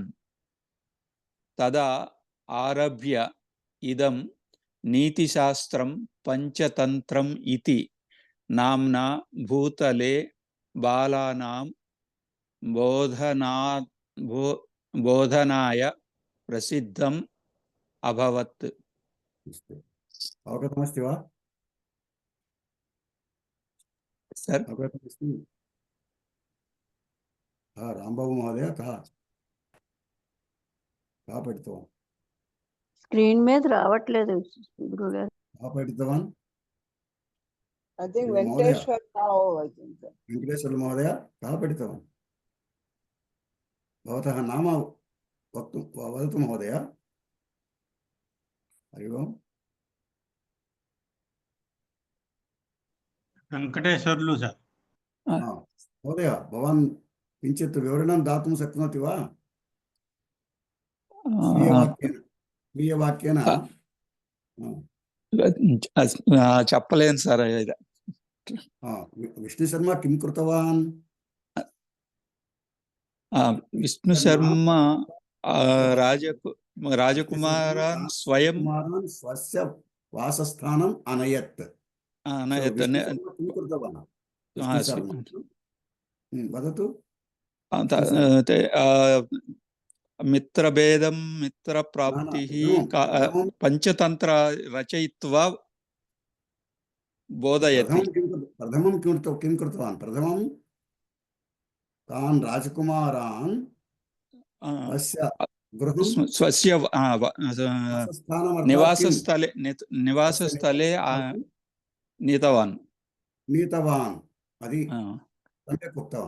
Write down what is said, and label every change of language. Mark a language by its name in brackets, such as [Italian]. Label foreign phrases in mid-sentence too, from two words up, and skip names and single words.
[Sanskrit] तदा आरभ्य इदं नीतिशास्त्रं पंचतन्त्रम् इति नाम्ना भूतले बालानां बोधनाय प्रसिद्धम् अभवत्. अवगतमस्ति वा? सर अवगतमस्ति? रामबाबु महोदय कः? का पठितवान् [Telugu] స్క్రీన్ మీద రావట్లేదు గురుగారు. [Sanskrit] का पठितवान् [English] I think [Sanskrit] महोदय [English] Venkateshwar Rao, I think. [Sanskrit] वेङ्कटेश्वर महोदय का पठितवान् भवतः नाम वदतु महोदय। हरि ओम्। वेङ्कटेश्वर्लु सर। महोदय भवान् किञ्चित् विवरणं दातुं शक्नोति वा स्वीयवाक्येन [Telugu] చెప్పలేను సార్. [Sanskrit] विष्णु शर्मा किं कृतवान् విష్ణు శర్మ రాజకుమారాన్ స్వయం स्वस्य वासस्थानम् अनयत्। विष्णु शर्मा किं कृतवान् विष्णु शर्मा वदतु। మిత్రభేదం మిత్రప్రాప్తి పంచతంత్ర రచయిత్వా బోధయతి। प्रथमं किं कृतवान् प्रथमं तान् राजकुमारान् స్వస్య నివాసస్థలే नीतवान् అది सम्यक् उक्तवान्।